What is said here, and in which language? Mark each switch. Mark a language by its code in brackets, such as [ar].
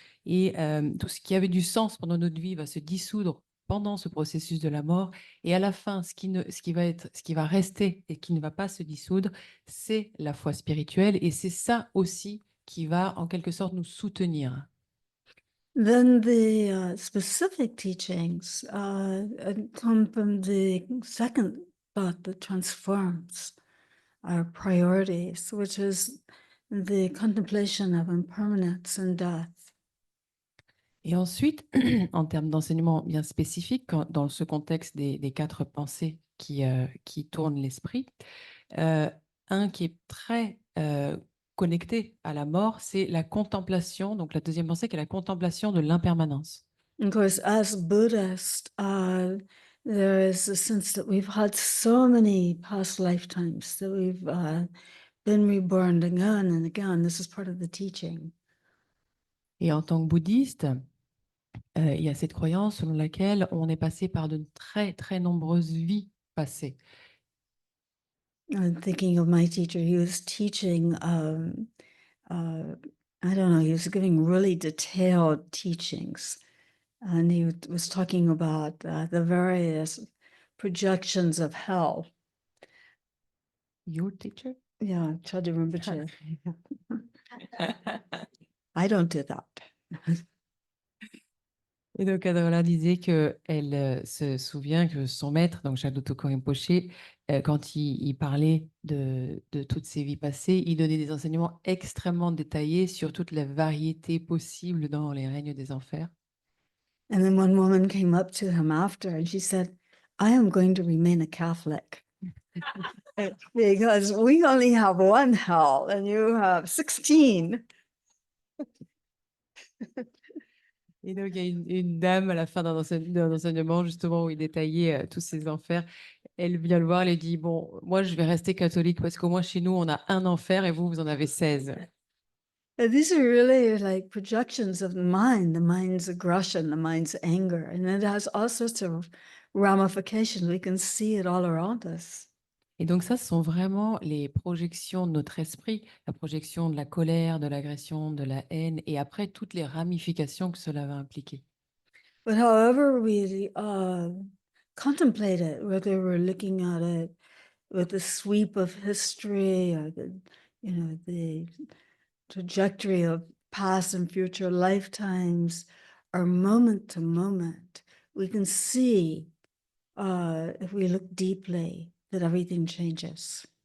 [fr] Et tout ce qui avait du sens pendant notre vie va se dissoudre pendant ce processus de la mort. Et à la fin, ce qui va rester et qui ne va pas se dissoudre, c'est la foi spirituelle. Et c'est ça aussi qui va, en quelque sorte, nous soutenir. [en] Then the specific teachings come from the second thought that transforms our priorities, which is the contemplation of impermanence and death. [fr] Et ensuite, en termes d'enseignement bien spécifique, dans ce contexte des quatre pensées qui tournent l'esprit, un qui est très connecté à la mort, c'est la contemplation. Donc la deuxième pensée qui est la contemplation de l'impermanence. [en] Of course, as Buddhists, there is a sense that we've had so many past lifetimes, that we've been reborn again and again. This is part of the teaching. [fr] Et en tant que bouddhiste, il y a cette croyance selon laquelle on est passé par de très, très nombreuses vies passées. [en] I'm thinking of my teacher. He was teaching, I don't know, he was giving really detailed teachings. And he was talking about the various projections of hell. Your teacher? Yeah, I tried to remember to. I don't do that. [fr] Et donc, Adrien disait qu'elle se souvient que son maître, donc Jacques Toko Rinpoche, quand il parlait de toutes ses vies passées, il donnait des enseignements extrêmement détaillés sur toute la variété possible dans les règnes des enfers. [en] And then one woman came up to him after and she said, I am going to remain a Catholic because we only have one hell and you have 16. [fr] Et donc, il y a une dame à la fin d'un enseignement, justement, où il détaillait tous ces enfers. Elle vient le voir, elle lui dit, bon, moi, je vais rester catholique parce qu'au moins, chez nous, on a un enfer et vous, vous en avez 16. [en] And these are really like projections of the mind's aggression, the mind's anger, and it has all sorts of ramifications. We can see it all around us. [fr] Et donc ça, ce sont vraiment les projections de notre esprit, la projection de la colère, de l'agression, de la haine, et après toutes les ramifications que cela va impliquer. [en] But however we contemplate it, whether we're looking at it with the sweep of history or the trajectory of past and future lifetimes, or moment to moment, we can see, if we look deeply, that everything changes.